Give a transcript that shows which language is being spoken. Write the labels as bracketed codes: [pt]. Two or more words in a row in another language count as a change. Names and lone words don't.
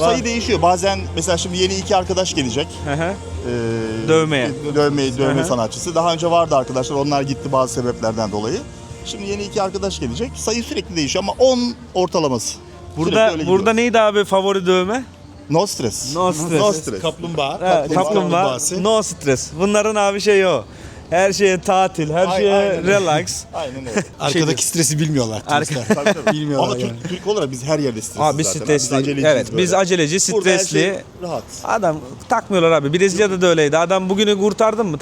[tr] Var. sayı değişiyor. Bazen mesela şimdi yeni 2 arkadaş gelecek. Hı hı. Dövme Hı hı. sanatçısı. Daha önce vardı arkadaşlar. Onlar gitti bazı sebeplerden dolayı. Şimdi yeni 2 arkadaş gelecek. Sayı sürekli değişiyor ama 10 ortalaması. Sürekli öyle Burada gidiyor. neydi abi favori dövme? [en] No stress. No stress. No stress. [tr] Kaplumbağa. Kaplumbağa. [en] No stress. [tr] Bunların abi şey o. Her şeye tatil, her şeye aynen. relax. Aynen öyle. Arkadaki stresi bilmiyorlar. turistler. Tabii, tabii. Bilmiyorlar Ama yani. Türk olarak biz her yerde stresiz Abi zaten. stresli. aceleciyiz Evet, böyle. biz aceleci, Burada her stresli. şey rahat. Adam takmıyorlar abi. Brezilya'da da öyleydi. Adam bugünü kurtardın mı?